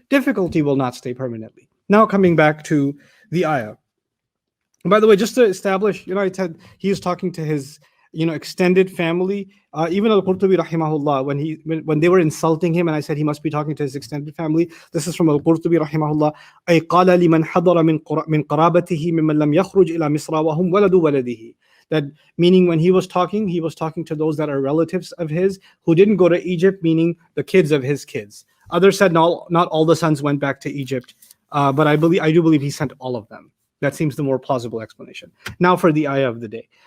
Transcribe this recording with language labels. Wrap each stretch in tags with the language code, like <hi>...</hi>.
<en>Difficulty will not stay permanently. Now coming back to the ayah. And by the way, just to establish, you know, I said he is talking to his, you know, extended family. Even Al-Qurtubi rahimahullah, when they were insulting him, and I said he must be talking to his extended family. This is from Al-Qurtubi rahimahullah.</en> <ar>أي قال لمن حضر من قرابته ممن لم يخرج إلى مصر وهم ولد ولده.</ar> <en>That meaning when he was talking to those that are relatives of his who didn't go to Egypt, meaning the kids of his kids. Others said not all the sons went back to Egypt, but I do believe he sent all of them. That seems the more plausible explanation. Now for the ayah of the day.</en>